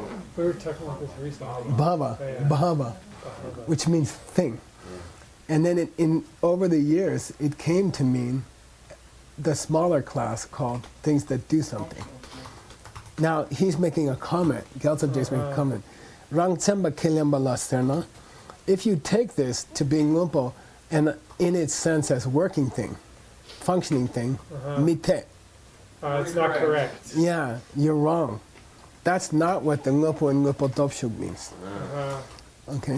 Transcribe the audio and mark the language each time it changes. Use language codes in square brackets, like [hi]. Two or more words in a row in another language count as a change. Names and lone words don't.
[en] We were talking about this recently. Bhava, Yeah. Bhava, which means thing. And then over the years, it came to mean the smaller class called things that do something. Now, he's making a comment. Gyaltsab is making a comment. [bo] Rang tsemba kelemba la serna. [en] If you take this to be ngumpo, and in its sense as working thing, functioning thing, mite. It's not correct. Yeah, you're wrong. That's not what the ngopo and [bo] ngopo topshuk [en] means. Okay?